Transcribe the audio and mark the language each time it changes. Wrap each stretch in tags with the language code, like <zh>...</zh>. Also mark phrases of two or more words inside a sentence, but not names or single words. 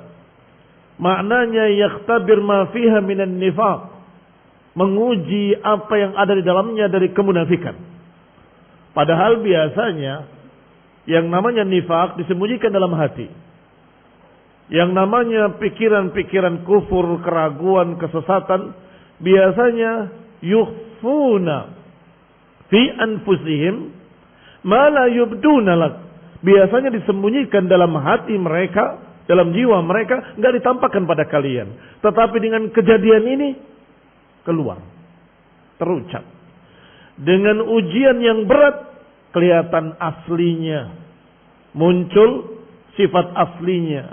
<ar>Maknanya يختبر ما فيها من النفاق,</ar> <id>menguji apa yang ada di dalamnya dari kemunafikan. Padahal biasanya yang namanya nifaq disembunyikan dalam hati. Yang namanya pikiran-pikiran kufur, keraguan, kesesatan, biasanya</id> <ar>يخفون في أنفسهم ما لا يبدون لك.</ar> <id>Biasanya disembunyikan dalam hati mereka, dalam jiwa mereka, enggak ditampakkan pada kalian. Tetapi dengan kejadian ini keluar, terucap. Dengan ujian yang berat, kelihatan aslinya, muncul sifat aslinya.</id>